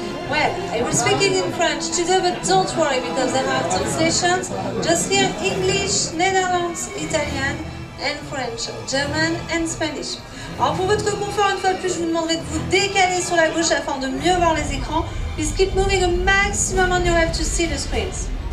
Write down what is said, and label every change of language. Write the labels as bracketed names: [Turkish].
[English] Well, I will speak in French today, but don't worry because I have translations. Just hear English, Netherlands, Italian and French, German and Spanish. [French] Alors pour votre confort, une fois de plus, je vous demanderai de vous décaler sur la gauche afin de mieux voir les écrans. [English] Please keep moving a maximum on your left to see the screens.